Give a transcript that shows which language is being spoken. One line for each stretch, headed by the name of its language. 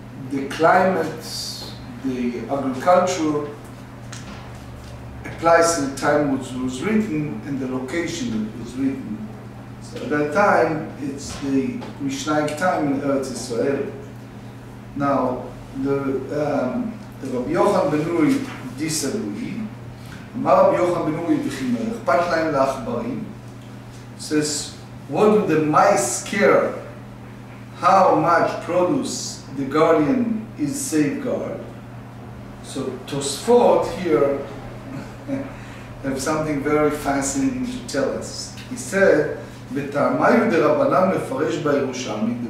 English: the climate, the agriculture applies to the time which was written and the location that was written. So at that time, it's the Mishnaic time in Eretz Israel. Now, the Rabbi Yochanan ben Nuri disagree.
Hebrew: אמר רבי יוחנן בן נורי בחימר, אכפת להם לעכברים.
English: Says, what do the mice care? How much produce the guardian is safeguard? So Tosfot here have something very fascinating to tell us. He said,
Aramaic: "B'ta'amayu derabanan mefarish ba'Yerushalmi."